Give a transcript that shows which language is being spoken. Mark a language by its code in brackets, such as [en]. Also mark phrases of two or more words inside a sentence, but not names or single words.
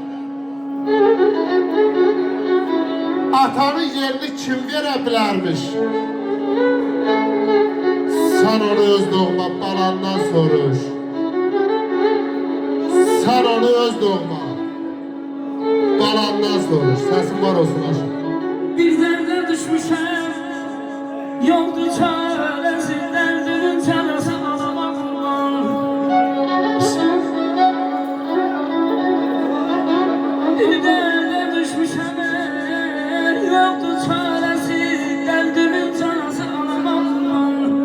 [az] Atanın yerini kim verə bilərmiş? Sen onu öz doğma balandan soruş. Sen onu öz doğma balandan soruş. [tr] Sesin var olsun aşkım. [az] Bir derde düşmüşəm, yoldu çaresi, derdinin çaresi alama kurban. Bir derde düşmüşəm, yoldu çaresi, derdinin çaresi alama kurban.